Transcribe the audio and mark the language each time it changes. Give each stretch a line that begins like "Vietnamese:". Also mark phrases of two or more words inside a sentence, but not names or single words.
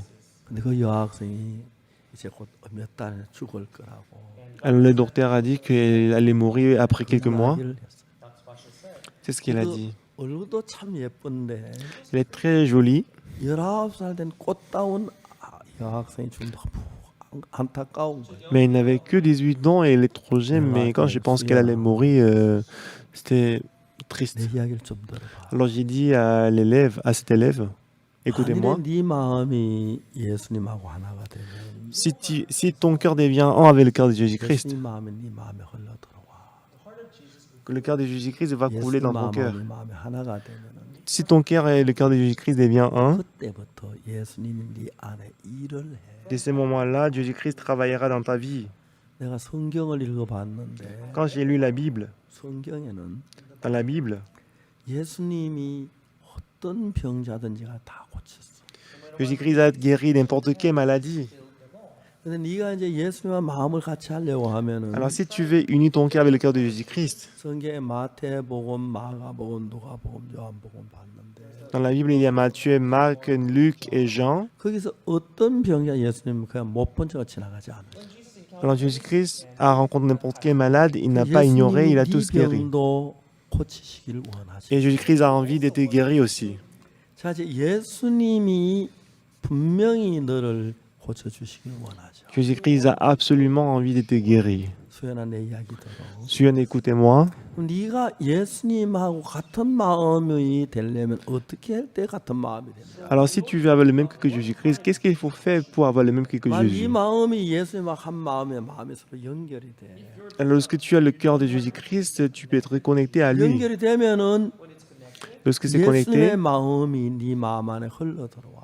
Korean: 근데 그 여학생이 이제 곧 몇 달에 죽을 거라고.
French: Alors le docteur a dit qu'elle allait mourir après quelques mois. C'est ce qu'il a dit.
Korean: 얼굴도 참 예쁜데
French: Elle est très jolie.
Korean: 19살 된 꽃다운 여학생이 죽는다. 안타까운 거예요.
French: Mais elle n'avait que 18 ans et elle est trop jeune. Mais quand je pense qu'elle allait mourir, c'était triste.
Korean: 내 이야기를 좀 들어봐.
French: Alors j'ai dit à l'élève, à cet élève, écoutez-moi,
Korean: 네 마음이 예수님하고 하나가 되면
French: si ton cœur devient un avec le cœur de Jésus-Christ,
Korean: 예수님 마음이 네 마음에 흘러 들어와.
French: que le cœur de Jésus-Christ va couler dans ton cœur.
Korean: 네 마음에 하나가 되면
French: Si ton cœur et le cœur de Jésus-Christ devient un,
Korean: 그때부터 예수님이 네 안에 일을 해.
French: dès ce moment-là, Jésus-Christ travaillera dans ta vie.
Korean: 내가 성경을 읽어봤는데
French: Quand j'ai lu la Bible,
Korean: 성경에는
French: dans la Bible,
Korean: 예수님이 어떤 병자든지가 다 고쳤어.
French: Jésus-Christ a guéri n'importe quelle maladie.
Korean: 근데 네가 이제 예수님과 마음을 같이 하려고 하면은
French: Alors si tu veux unir ton cœur avec le cœur de Jésus-Christ,
Korean: 성경에 마태복음, 마가복음, 누가복음, 요한복음 봤는데
French: dans la Bible il y a Matthieu, Marc, Luc et Jean.
Korean: 거기서 어떤 병자 예수님 그냥 못 본 척 지나가지 않아요.
French: Alors Jésus-Christ a rencontré n'importe quel malade, il n'a pas ignoré, il a tous guéri.
Korean: 병도 고치시기를 원하시죠.
French: Et Jésus-Christ a envie d'être guéri aussi.
Korean: 자, 이제 예수님이 분명히 너를 고쳐주시길 원하죠.
French: Jésus-Christ a absolument envie d'être guéri.
Korean: 수연아 내 이야기 들어.
French: Suyan, écoutez-moi.
Korean: 네가 예수님하고 같은 마음이 되려면 어떻게 할 때 같은 마음이 된다.
French: Alors si tu veux avoir le même cœur que Jésus-Christ, qu'est-ce qu'il faut faire pour avoir le même cœur que
Korean: 네
French: Jésus?
Korean: 마음이 예수님과 한 마음에 마음이 서로 연결이 돼.
French: Alors lorsque tu as le cœur de Jésus-Christ, tu peux être connecté à lui.
Korean: 연결이 되면은
French: Lorsque c'est connecté,
Korean: 예수님의 마음이 네 마음 안에 흘러 들어와.